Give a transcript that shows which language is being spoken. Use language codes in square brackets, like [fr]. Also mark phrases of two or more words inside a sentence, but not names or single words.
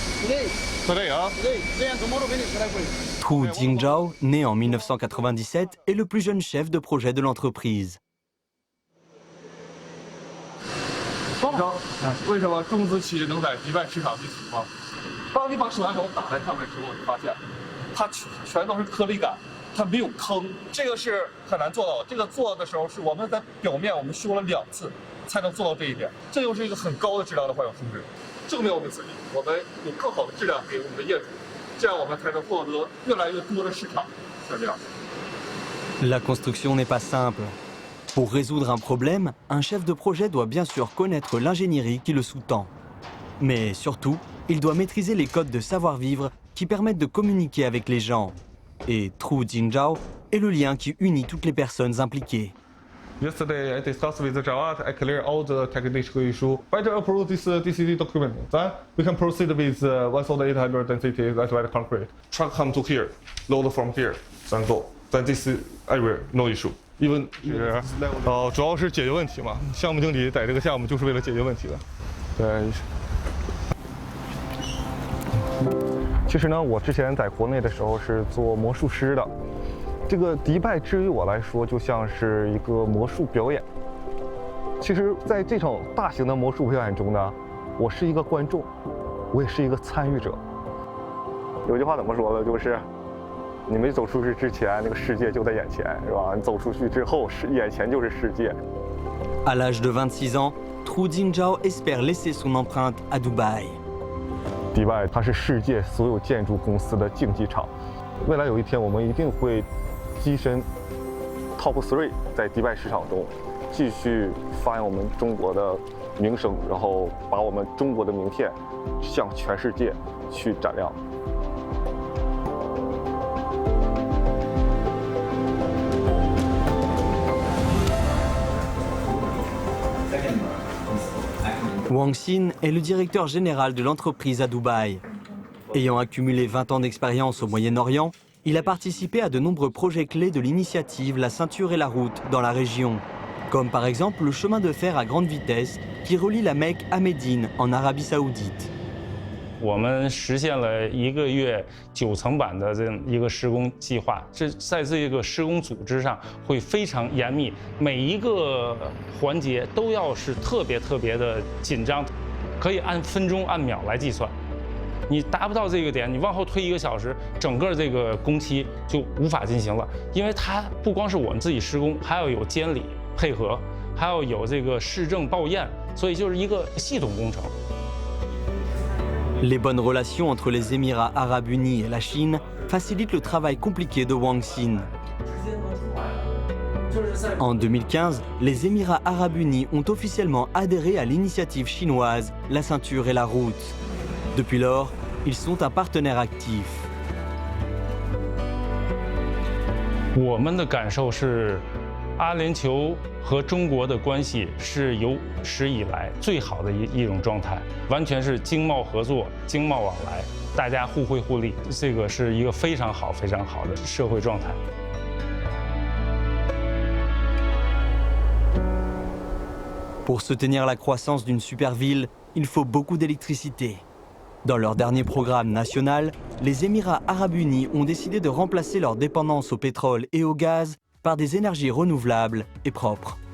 [fr] Hu Jingzhao, né en 1997, est le plus jeune chef de projet de l'entreprise. [zh] 为什么中资企业能在迪拜市场进行吗？当你把手拿手打在上面的时候，你发现它全都是颗粒感，它没有坑，这个是很难做到的。这个做的时候是我们在表面我们修了2次才能做到这一点，这又是一个很高的质量的环保素质，证明我们自己，我们有更好的质量给我们的业主，这样我们才能获得越来越多的市场，是这样。 [fr] La construction n'est pas simple. Pour résoudre un problème, un chef de projet doit bien sûr connaître l'ingénierie qui le sous-tend. Mais surtout, il doit maîtriser les codes de savoir-vivre qui permettent de communiquer avec les gens. Et Hu Jingzhao est le lien qui unit toutes les personnes impliquées. [en] Yesterday, I discussed with Jawad. I clear all the technical issue. Better approve this DCD document. Then we can proceed with 1,800 density asphalt concrete. Truck come to here, load from here, then go. Then this area no issue. Even [zh] 主要是解决问题嘛。项目经理在这个项目就是为了解决问题的。对。其实呢，我之前在国内的时候是做魔术师的。这个迪拜之于我来说，就像是一个魔术表演。其实，在这场大型的魔术表演中呢，我是一个观众，我也是一个参与者。有句话怎么说的？就是。你没走出去之前，那个世界就在眼前，是吧？你走出去之后，眼前就是世界。 [fr] À l'âge de 26 ans, Hu Jingzhao espère laisser son empreinte à Dubaï. [zh] 迪拜，它是世界所有建筑公司的竞技场。未来有一天，我们一定会跻身 Top 3，在迪拜市场中继续发扬我们中国的名声，然后把我们中国的名片向全世界去展亮。 [fr] Wang Xin est le directeur général de l'entreprise à Dubaï. Ayant accumulé 20 ans d'expérience au Moyen-Orient, il a participé à de nombreux projets clés de l'initiative La Ceinture et la Route dans la région, comme par exemple le chemin de fer à grande vitesse qui relie la Mecque à Médine en Arabie Saoudite. [zh] 我们实现了1个月9层板的这一个施工计划，在这个施工组织上会非常严密，每一个环节都要是特别的紧张，可以按分钟按秒来计算。你达不到这个点，你往后推1个小时，整个这个工期就无法进行了，因为它不光是我们自己施工，还要有监理配合，还要有这个市政报验，所以就是一个系统工程。 [fr] Les bonnes relations entre les Émirats arabes unis et la Chine facilitent le travail compliqué de Wang Xin. En 2015, les Émirats arabes unis ont officiellement adhéré à l'initiative chinoise La Ceinture et la Route. Depuis lors, ils sont un partenaire actif. [zh] 我们的感受是，阿联酋和中国的关系是有史以来最好的一种状态，完全是经贸合作、经贸往来，大家互惠互利，这个是一个非常好的社会状态。 [fr] Pour soutenir la croissance d'une super ville, il faut beaucoup d'électricité. Dans leur dernier programme national, les Émirats arabes unis ont décidé de remplacer leur dépendance au pétrole et au gaz par des énergies renouvelables et propres.